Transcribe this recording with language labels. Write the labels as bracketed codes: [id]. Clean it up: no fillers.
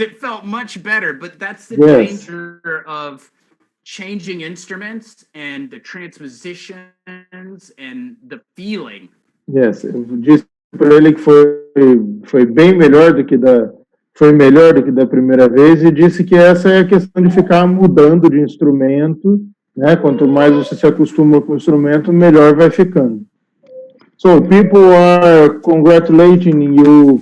[en] It felt much better, but that's the danger of changing instruments and the transpositions and the feeling. [pt] Yes, eu disse para ele que foi bem melhor do que da primeira vez e disse que essa é a questão de ficar mudando de instrumento, né? Quanto mais você se acostuma com o instrumento, melhor vai ficando. [en] So people are congratulating you.